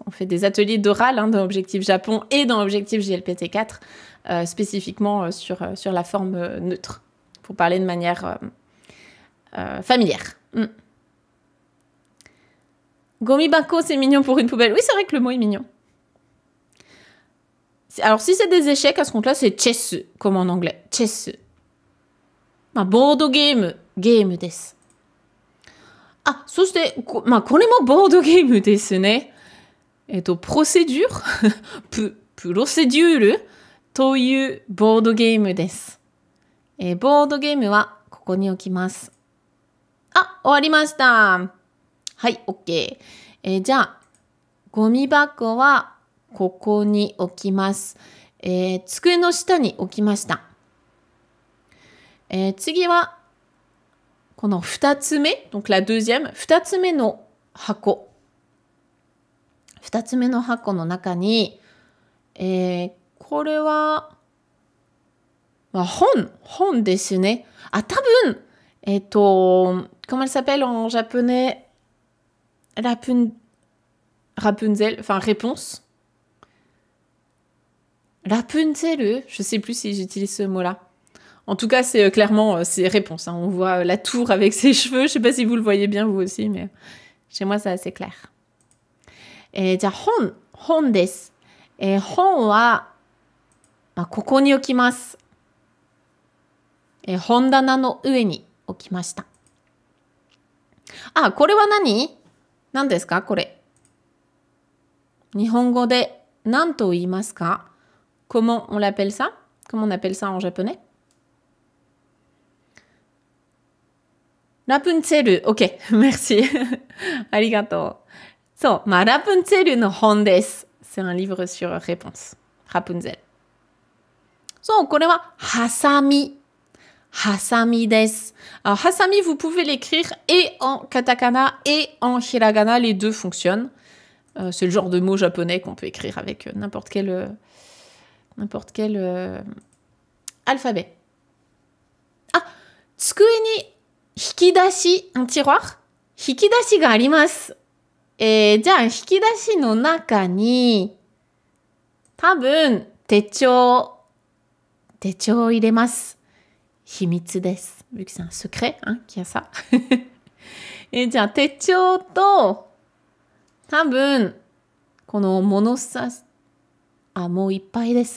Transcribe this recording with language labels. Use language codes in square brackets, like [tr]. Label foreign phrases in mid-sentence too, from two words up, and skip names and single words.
[fr] On fait des ateliers d'oral hein, dans Objectif Japon et dans Objectif JLPT4, spécifiquement sur la forme neutre, pour parler de manière familière. Gomibako, c'est mignon pour une poubelle. Oui, c'est vrai que le mot est mignon. Alors, si c'est des échecs, à ce compte-là, c'est chess, comme en anglais. Chess. [ja] まあ、ボードゲーム、ゲームです。あ、そして、これもボードゲームですね。プロセデュールプロセデュールというボードゲームです。ボードゲームはここに置きます。あ、終わりました。はい、OK。じゃあ、ゴミ箱はここに置きます。机の下に置きました。次は、この2つ目、 [fr] donc la deuxième、 [ja] 2 つ目の箱。2つ目の箱の中に、これは、本ですね。あ、多分、 [fr] comment elle s'appelle en japonais? Rapunzel, enfin réponse. Rapunzel, je sais plus si j'utilise ce mot-là. En tout cas, c'est clairement, c'est réponse. Hein. On voit la tour avec ses cheveux. Je sais pas si vous le voyez bien, vous aussi, mais chez moi, c'est assez clair. [ja] じゃあ、本です。本は、ここに置きます。本棚の上に置きました。あ、これは何ですかこれ。日本語で何と言いますか [fr] Comment on l'appelle ça? Comment on appelle ça en japonais? Rapunzel. Ok, merci. Arigato. [ja] So, Rapunzel no hon desu. [fr] C'est un livre sur réponse. Rapunzel. So, [ja] これはハサミ。ハサミです。 [fr] Alors, hasami, vous pouvez l'écrire et en katakana et en hiragana. Les deux fonctionnent. C'est le genre de mot japonais qu'on peut écrire avec n'importe quel alphabet. [ja] あ、机に引き出し, [fr] un tiroir. [ja] 引き出しがあります. じゃあ、引き出しの中に、多分、手帳を入れます。秘密です。 [fr] vu que c'est un secret, hein, qu'il y a ça. [ja] じゃあ、手帳と、多分、この物差し、もういっぱいです。